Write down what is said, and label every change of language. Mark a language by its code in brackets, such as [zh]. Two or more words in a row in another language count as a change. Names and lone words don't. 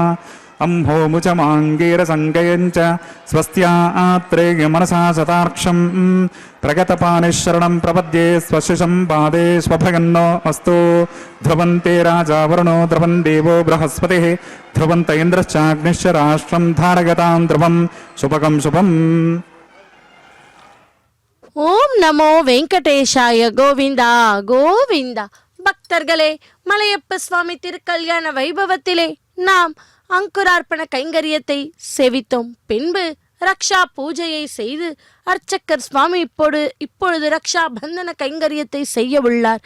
[sa] अम्भोमुचमाङ्गीरसङ्गयञ्च स्वस्त्यात्रेय मनसा शतार्क्षं प्रगतपानिशरणं प्रपद्ये स्वशिशं पादे स्वभगन्नो अस्तु. ध्रुवन्ते राजा वरुणो ध्रुवं देवो बृहस्पतिः ध्रुवन्त इन्द्रश्चाग्निश्च राष्ट्रं धारयतां ध्रुवं शुभगं शुभम्. ओम् नमो वेङ्कटेशाय. [ta] கோவிந்தா கோவிந்தா. பக்தர்களே, மலையப்ப சுவாமி திருக்கல்யாண வைபவத்திலே நாம் அங்குரார்ப்பண கைங்கரியத்தை சேவித்தோம். பின்பு ரக்ஷா பூஜையை செய்து அர்ச்சக்கர் சுவாமி இப்பொழுது ரக்ஷா பந்தன கைங்கரியத்தை செய்ய உள்ளார்.